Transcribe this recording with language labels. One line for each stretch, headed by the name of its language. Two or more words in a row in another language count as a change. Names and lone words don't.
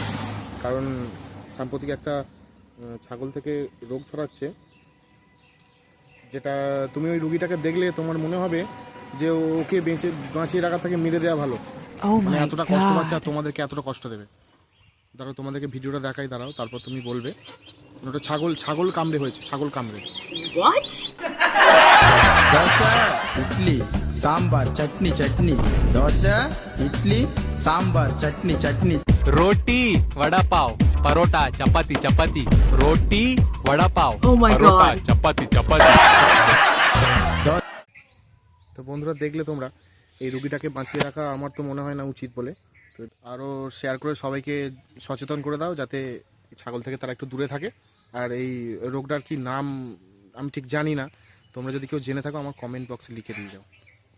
Bangla: কারণ সাম্প্রতিক একটা ছাগল থেকে রোগ ছড়াচ্ছে, যেটা তুমি ওই রুগীটাকে দেখলে তোমার মনে হবে যে ওকে বাঁচিয়ে রাখা থেকে মেরে দেওয়া ভালো।
English: Oh
Bangla: মানে
English: my
Bangla: এতটা কষ্ট পাচ্ছে আর
English: god.
Bangla: তোমাদেরকে এতটা কষ্ট দেবে। দাঁড়াও তোমাদেরকে ভিডিওটা দেখাই, দাঁড়াও, তারপর তুমি বলবে। ওটা ছাগল ছাগল কামড়ে হয়েছে, ছাগল কামড়ে।
English: What?
Telugu: దోశ ఇడ్లీ సాంబార్ చట్నీ చట్నీ దోశ ఇడ్లీ సాంబార్ చట్నీ చట్నీ
Hindi: रोटी वड़ा पाव परोटा चपाती चपाती रोटी वड़ा पाव
English: Oh my
Hindi: परोटा
English: God.
Hindi: चपाती चपाती।
Bangla: তো বন্ধুরা, দেখলে তোমরা, এই রুগীটাকে বাঁচিয়ে রাখা আমার তো মনে হয় না উচিত বলে। তো আরও শেয়ার করে সবাইকে সচেতন করে দাও, যাতে ছাগল থেকে তারা একটু দূরে থাকে। আর এই রোগটার কি নাম আমি ঠিক জানি না, তোমরা যদি কেউ জেনে থাকো আমার কমেন্ট বক্সে লিখে দিয়ে যাও।